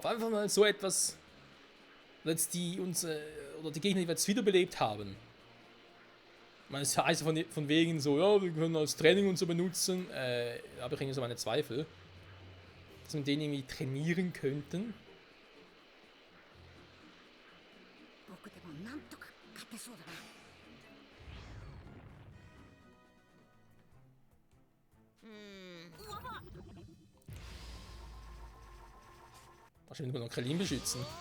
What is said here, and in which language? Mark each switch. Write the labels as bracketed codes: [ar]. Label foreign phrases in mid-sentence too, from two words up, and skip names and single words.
[de] Einfach mal so etwas, jetzt die Gegner, die wir jetzt wiederbelebt haben. Ich meine, es heißt von wegen so, ja, wir können als Training und so benutzen, aber ich habe irgendwie so meine Zweifel, dass wir den irgendwie trainieren könnten. [ja] 僕でもなんとか勝てそうだな。 [de] Wahrscheinlich nur noch Krillin beschützen.